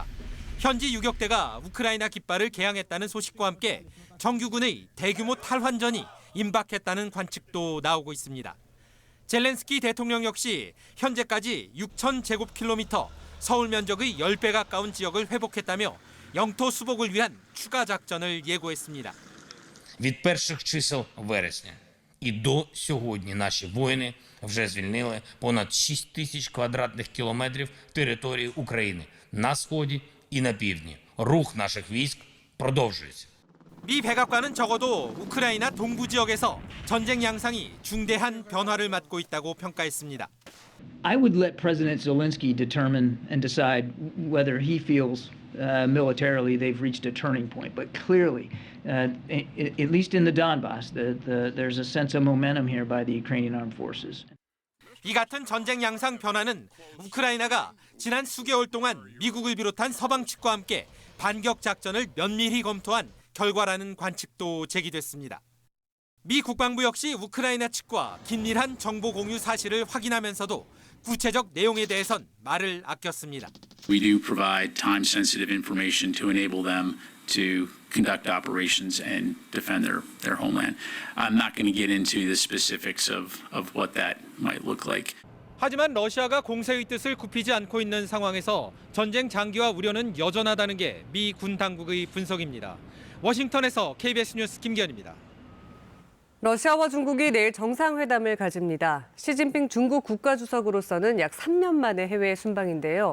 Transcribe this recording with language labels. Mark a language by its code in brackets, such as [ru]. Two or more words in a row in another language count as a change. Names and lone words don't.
[ko] 현지 유격대가 우크라이나 깃발을 개항했다는 소식과 함께 정규군의 대규모 탈환전이 임박했다는 관측도 나오고 있습니다. 젤렌스키 대통령 역시 현재까지 6,000제곱킬로미터, 서울 면적의 10배 가까운 지역을 회복했다며 영토 수복을 위한 추가 작전을 예고했습니다. [uk] Від перших чисел вересня і до сьогодні наші воїни вже звільнили понад 6 тисяч квадратних кілометрів території України на сході і на півдні. Рух наших військ продовжується. [ko] 미 백악관은 적어도 우크라이나 동부 지역에서 전쟁 양상이 중대한 변화를 맞고 있다고 평가했습니다. [en] I would let President Zelensky determine and decide whether he feels militarily they've reached a turning point. But clearly, at least in the Donbass, there's a sense of momentum here by the Ukrainian armed forces. [ko] 이 같은 전쟁 양상 변화는 우크라이나가 지난 수개월 동안 미국을 비롯한 서방 측과 함께 반격 작전을 면밀히 검토한 결과라는 관측도 제기됐습니다. 미 국방부 역시 우크라이나 측과 긴밀한 정보 공유 사실을 확인하면서도 구체적 내용에 대해선 말을 아꼈습니다. [en] We do provide time-sensitive information to enable them to conduct operations and defend their homeland. I'm not going to get into the specifics of what that might look like. [ko] 하지만 러시아가 공세의 뜻을 굽히지 않고 있는 상황에서 전쟁 장기화 우려는 여전하다는 게 미 군 당국의 분석입니다. 워싱턴에서 KBS 뉴스 김기현입니다. 러시아와 중국이 내일 정상회담을 가집니다. 시진핑 중국 국가주석으로서는 약 3년 만에 해외 순방인데요.